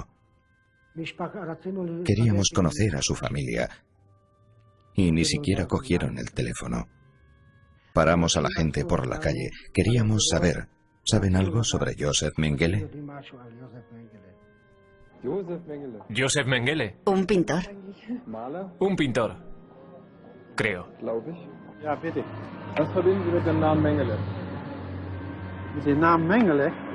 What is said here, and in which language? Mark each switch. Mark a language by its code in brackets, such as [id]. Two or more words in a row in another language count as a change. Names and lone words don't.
[es] Queríamos conocer a su familia y ni siquiera cogieron el teléfono. Paramos a la gente por la calle. Queríamos saber, ¿saben algo sobre Joseph Mengele? Joseph Mengele. Un pintor. Un pintor. Creo. [de] Ja, bitte. Was verbinden Sie mit dem Namen Mengele? Mit dem Namen Mengele?